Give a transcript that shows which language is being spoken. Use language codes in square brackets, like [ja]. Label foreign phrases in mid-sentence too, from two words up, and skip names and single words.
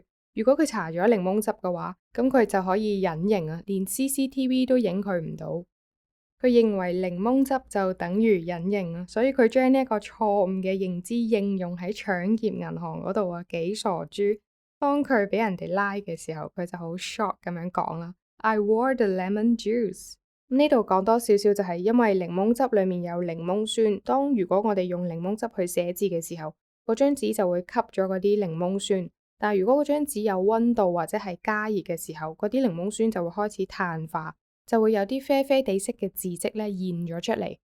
[yue] 如果佢搽咗檸檬汁嘅話，咁佢就可以隱形啊，連 CCTV 都影佢唔到。佢認為檸檬汁就等於隱形啊，所以佢將呢一個錯誤嘅認知應用喺搶劫銀行嗰度啊，幾傻豬！當佢俾人哋拉嘅時候，佢就好 shock 咁樣講啦。 [en] I wore the lemon juice。 [yue] 呢度講多少少就係因為檸檬汁裡面有檸檬酸，當如果我哋用檸檬汁去寫字嘅時候，嗰張紙就會吸咗嗰啲檸檬酸。但係如果嗰張紙有溫度或者係加熱嘅時候，嗰啲檸檬酸就會開始碳化，就會有啲啡啡地色嘅字跡咧現咗出嚟。